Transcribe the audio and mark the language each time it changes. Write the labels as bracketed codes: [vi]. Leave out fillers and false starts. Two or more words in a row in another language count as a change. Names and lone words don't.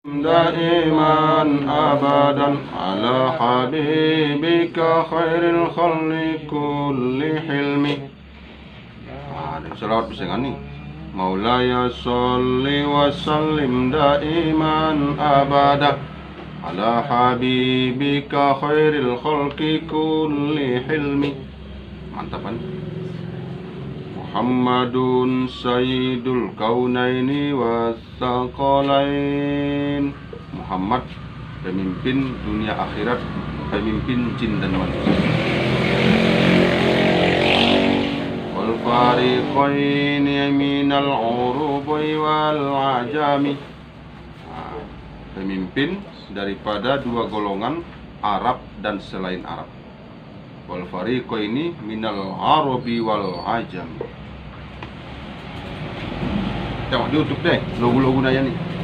[ar] دائما أبدا على حبيبك خير الخلق كل حلم. [bjn] Salawat bisa nih. [ar] مولاي صل وسلم دائما أبدا على حبيبك خير الخلق كل حلم. [id] Mantap kan? [ar] محمد سيد الكونين والثقلين. [id] Muhammad pemimpin dunia akhirat, pemimpin jin dan manusia. [ar] والفريقين من العرب والعجم. [id] Pemimpin daripada dua golongan Arab dan selain Arab. [ar] والفريقين من العرب والعجم. [bjn] Tengok YouTube deh, logo-logo naya nih.